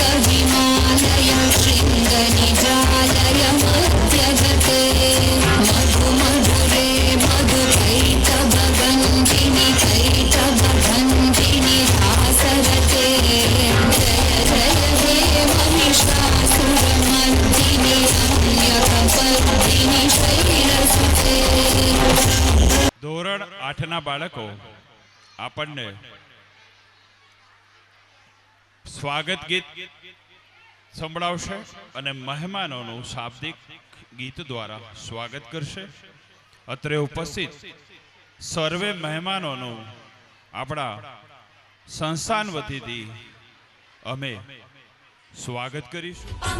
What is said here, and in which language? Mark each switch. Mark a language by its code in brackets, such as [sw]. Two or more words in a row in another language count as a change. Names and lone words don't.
[sa] हिमालय शृङ्गनिजालय मध्यगते मधु मधुरे मधु कैटभगञ्जिनि कैटभगञ्जिनि भासरते जय जय हे महिषासुरमर्दिनि रम्यकपर्दिनि शैलसुते [gu] ધોરણ 8ના બાળકો આપણને સ્વાગત ગીત સંભળાવશે અને મહેમાનોનું શાબ્દિક ગીત દ્વારા સ્વાગત કરશે. અત્રે ઉપસ્થિત સર્વે મહેમાનોનું આપણા સંસ્થાન વતીથી અમે સ્વાગત કરીશું.